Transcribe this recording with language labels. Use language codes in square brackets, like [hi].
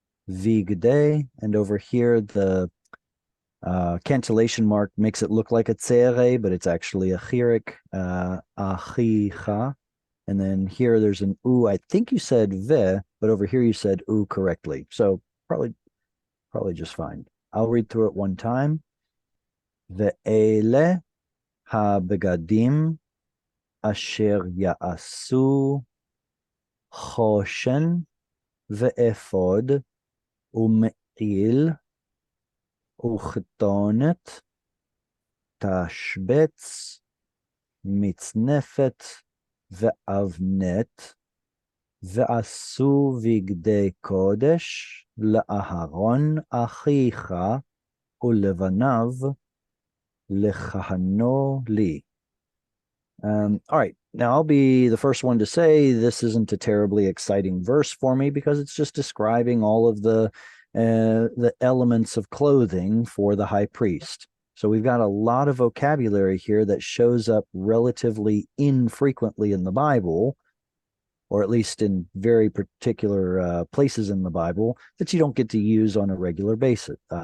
[en] Vigde, and over here the cantillation mark makes it look like a tsere, but it's actually a chirik, achicha. And then here there's an U. I think you said ve, but over here you said U correctly. So probably just fine. I'll read through it one time. [he] Ve'ele ha-begadim asher ya'asu choshen ve'efod u'me'il וכתונת, תשבץ, מצנפת ואבנת, ועשו בגדי קודש לאהרון אחיך ולבניו לכהנו לי. [en] All right, now I'll be the first one to say this isn't a terribly exciting verse for me because it's just describing all of the elements of clothing for the high priest. So we've got a lot of vocabulary here that shows up relatively infrequently in the Bible, or at least in very particular places in the Bible that you don't get to use on a regular basis.